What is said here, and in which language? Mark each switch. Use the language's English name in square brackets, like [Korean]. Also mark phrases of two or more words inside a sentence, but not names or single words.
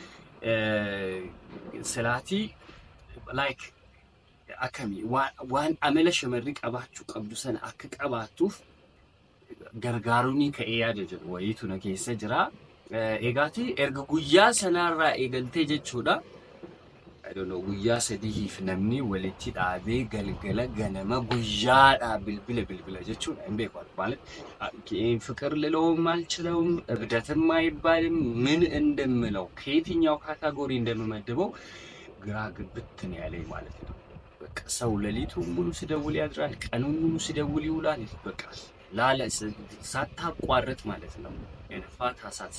[Oromo] salaatii like akami waan amala shamarri qabaachuu qabdu sana akka qabaattuuf gargaaruuni ka'ee yaada jedhu wayitu na keessa jira egaati erga guyyaa sanarraa eegaltee jechuudha [English] I don't know [Oromo] guyyaa sadiif namni walitti dhaabee galgala ganama guyyaadha bilbila jechuudha hin beeku [Amharic] ማለት ፍቅር ልለውም አልችለውም እብደትም አይባልም ምን እንደምለው ከየትኛው ካታጎሪ እንደምመድበው ግራ ግብት ነው ያለኝ ማለት ነው በቃ ሰው ለሊቱን ሙሉ ሲደውል ያድራል ቀኑን ሙሉ ሲደውል ይውላል በቃ ላለ ሳታቋርጥ ማለት ነው የነፋት ሐሳብ